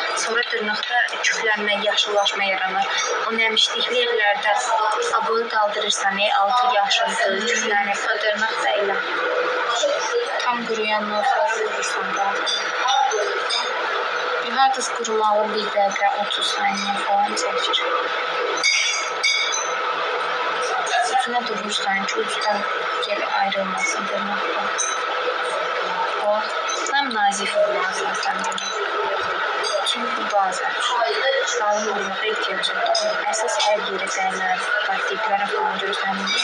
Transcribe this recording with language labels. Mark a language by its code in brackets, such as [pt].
[az] Sonra dırnaqda küflənmə, yaşıllaşma yaranır. O nəmişlikli yerlərdə abını qaldırırsan, altı yaşıldır, küflənir. O dırnaq da elə. Tam quruyandan sonra vurursan bazen. Hər dəs qurumalı 1 dəqiqə, 30 saniyə falan çəkir. [tr] Üstüne durursan ki uçtan geri ayrılmasın dırnaktan. O tam nazik olmalısın sen de. Çünkü bazen sağlam olmaya ihtiyacın var. [az] Əsas hər yeri dəyməz, diplərə falan görürsən.